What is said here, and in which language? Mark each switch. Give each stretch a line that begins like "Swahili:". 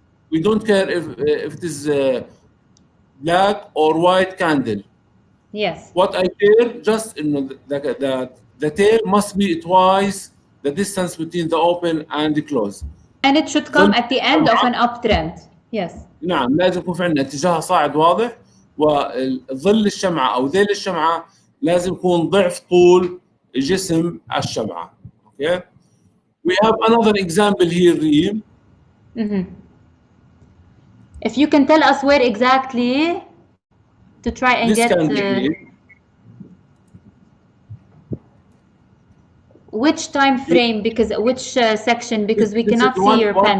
English: We don't care if it is black or white candle. Yes. What I care just the tail must be twice the distance between the open and the close. And it should come at the end of an uptrend. Yes.
Arabic: نعم لازم يكون في عندنا اتجاه صاعد واضح وظل الشمعة أو ذيل الشمعة لازم يكون ضعف طول جسم الشمعة.
English: Okay. We have another example here, Reem. If you can tell us where exactly to try and this get which time frame, because which section, because we cannot see your pen.